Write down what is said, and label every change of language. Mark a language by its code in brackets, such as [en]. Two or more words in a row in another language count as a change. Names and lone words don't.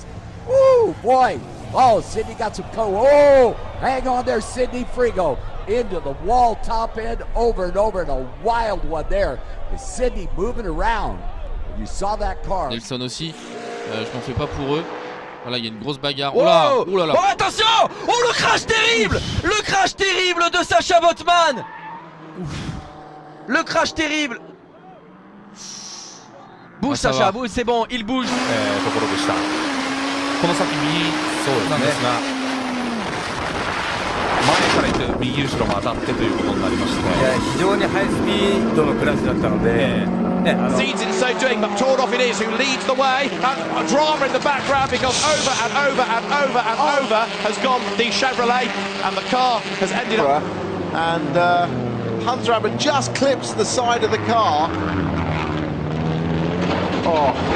[en] Woo, boy. Oh, Sydney got some oh, hang on there, Sydney Frigo. Into the wall, top end, over and over, and a wild one there. Is Sydney moving around? You saw that car. [fr] Nelson aussi, je m'en fais pas pour eux. Voilà, il y a une grosse bagarre. Oh là, oh là là. Oh, attention! Oh, le crash terrible! Le crash terrible de Sacha Botman! Le crash terrible! Bouge Sacha, bouge, c'est bon, il bouge. [ja] ところでした。この先右なんですが、前から行って右後ろも当たってということになりまして、非常にハイスピードのクラッシュだったので、 [en] Seeds in so doing, but Tordoff it is who leads the way. And drama in the background because over and over and over and over has gone the Chevrolet, and the car has ended up. And Hunter just clips the side of the car. Oh.